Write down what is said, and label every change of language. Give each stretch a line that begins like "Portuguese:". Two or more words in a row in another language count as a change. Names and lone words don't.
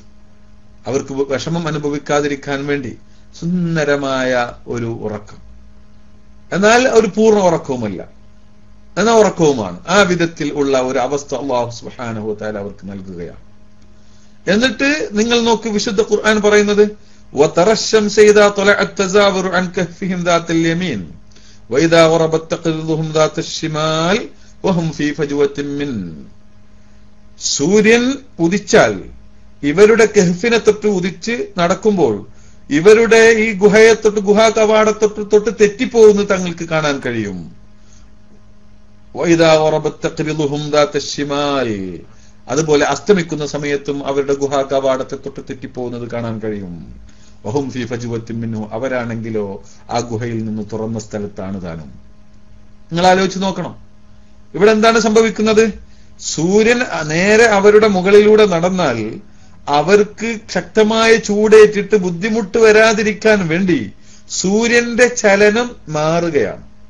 Malayalam: അവർക്ക് വിഷമം അനുഭവിക്കാതിരിക്കാൻ വേണ്ടി സുന്ദരമായ ഒരു ഉറക്കം, എന്നാൽ ഒരു പൂർണ്ണ ഉറക്കവുമല്ല, എന്നാൽ ഉറക്കവുമാണ്. ആ വിധത്തിൽ ഉള്ള ഒരു അവസ്ഥ അല്ലാഹു
Arabic: سبحانه وتعالى
Malayalam: അവർക്ക് നൽകുകയാണ്. എന്നിട്ട് നിങ്ങൾ നോക്ക്, വിശുദ്ധ ഖുർആൻ പറയുന്നത്
Arabic: وَتَرَى الشَّمْسَ إِذَا طَلَعَتْ تَزَاوَرُ عَنْ كَهْفِهِمْ ذَاتَ الْيَمِينِ وَإِذَا غَرَبَتْ تَقْرِضُهُمْ ذَاتَ الشِّمَالِ وَهُمْ فِي فَجْوَةٍ مِّنْهُ.
Malayalam: സൂര്യൻ ഉദിച്ചാൽ ഇവരുടെ കഹ്ഫിനെ തൊട്ട് ഉദിച്ച് നടക്കുമ്പോൾ ഇവരുടെ ഈ ഗുഹയെ തൊട്ട്, ഗുഹാ കവാടത്തൊട്ട് തൊട്ട് തെറ്റിപ്പോകുന്നത് തങ്ങൾക്ക് കാണാൻ കഴിയും.
Arabic: وَإِذَا غَرَبَتْ تَقْرِضُهُمْ ذَاتَ الشِّمَالِ,
Malayalam: അതുപോലെ അസ്തമിക്കുന്ന സമയത്തും അവരുടെ ഗുഹാ കവാടത്തെ തൊട്ട് തെറ്റിപ്പോകുന്നത് കാണാൻ കഴിയും.
Arabic: وهم في فجوة منه,
Malayalam: അവരാണെങ്കിലോ ആ ഗുഹയിൽ നിന്ന് തുറന്ന സ്ഥലത്താണ് താനും. നിങ്ങൾ ആലോചിച്ച് നോക്കണം, ഇവിടെ എന്താണ് സംഭവിക്കുന്നത്? സൂര്യൻ നേരെ അവരുടെ മുകളിലൂടെ നടന്നാൽ അവർക്ക് ശക്തമായ ചൂടേറ്റിട്ട് ബുദ്ധിമുട്ട് വരാതിരിക്കാൻ വേണ്ടി സൂര്യന്റെ ചലനം മാറുകയാണ്.